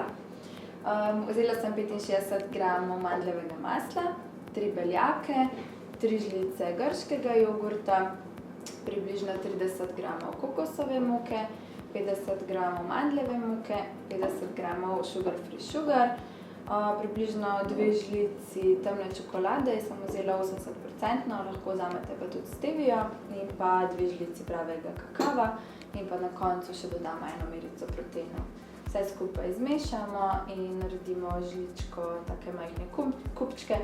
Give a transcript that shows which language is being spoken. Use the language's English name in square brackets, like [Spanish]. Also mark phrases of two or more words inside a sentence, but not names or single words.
[Slovenian] Vzela sem 65 gramov mandljevega masla, 3 beljake, 3 žlice grškega jogurta, približno 30 gramov kokosove moke, 50 gramov mandljeve moke, 50 gramov [English] sugar free sugar, [Slovenian] približno 2 žlici temne čokolade, jaz sem vzela 80%, lahko vzamete pa tudi stevio, in pa 2 žlici pravega kakava in pa na koncu še dodamo 1 merico proteinov. Vse skupaj zmešamo in naredimo žličko take majhne kupčke.